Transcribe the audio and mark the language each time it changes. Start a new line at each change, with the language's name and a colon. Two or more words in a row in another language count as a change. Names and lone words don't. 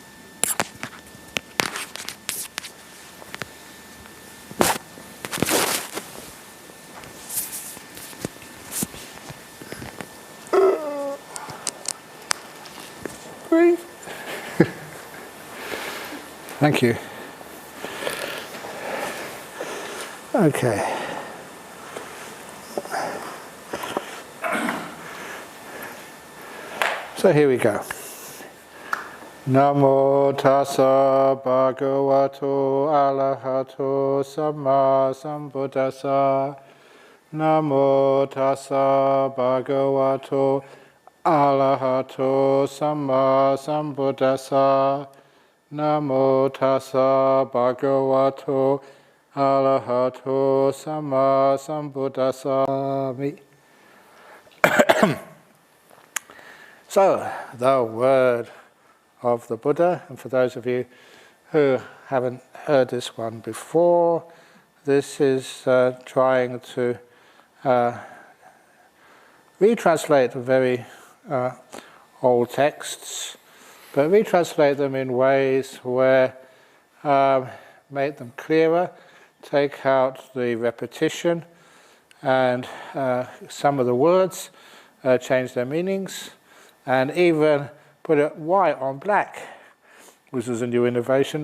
English: Breathe. Thank you. Okay. So here we go.
Pali: Namo tassa bhagavato arahato samma sambuddhassa. Namo tassa bhagavato arahato samma sambuddhassa. Namo tassa bhagavato arahato samma sambuddhassa.
English: So, the word of the Buddha, and for those of you who haven't heard this one before, this is trying to retranslate the very old texts, but retranslate them in ways where make them clearer, take out the repetition, and some of the words change their meanings, and even put it white on black, which is a new innovation.